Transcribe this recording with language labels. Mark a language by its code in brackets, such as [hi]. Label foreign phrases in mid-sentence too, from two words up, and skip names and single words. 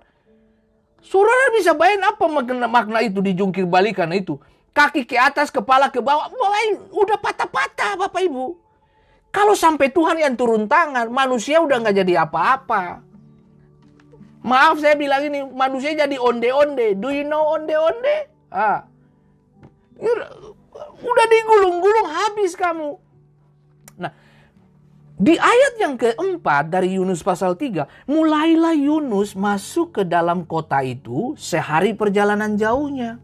[id] Saudara bisa bayangin apa makna itu dijungkir balikan itu? Kaki ke atas, kepala ke bawah. Udah patah-patah, Bapak Ibu. Kalau sampai Tuhan yang turun tangan, manusia udah gak jadi apa-apa. Maaf saya bilang ini, manusia jadi onde-onde. [en] Do you know onde-onde? [id] Udah digulung-gulung habis kamu. Nah, di ayat yang keempat dari Yunus pasal 3, mulailah Yunus masuk ke dalam kota itu sehari perjalanan jauhnya.